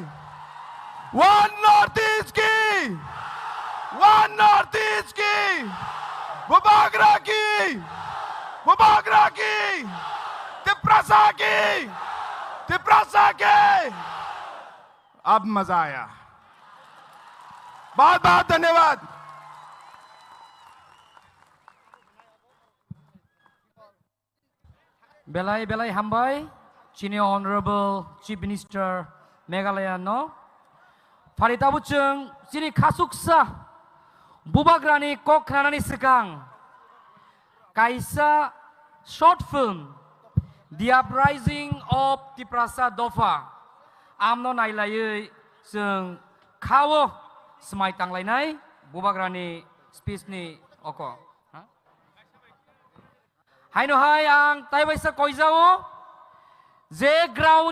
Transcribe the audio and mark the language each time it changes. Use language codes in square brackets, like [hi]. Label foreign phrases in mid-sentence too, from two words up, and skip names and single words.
[hi] वन नॉर्थ ईस्ट की, वन नॉर्थ ईस्ट की, बुबागरा की, बुबागरा की, तिपरासा की, तिपरासा के। अब मजा आया। बहुत बहुत धन्यवाद। [trp] Belai belai hambai, [en] Senior Honorable Chief Minister Meghalaya [trp] no. Farita buceng sini kasuksa bubagrani kok kranani sekang. Kaisa [en] short film [trp] The Uprising of Tiprasa Dofa. Amno nailai seng kawo semai tanglainai bubagrani speech ni oko. Haino hai ang taibaisa koizao je ground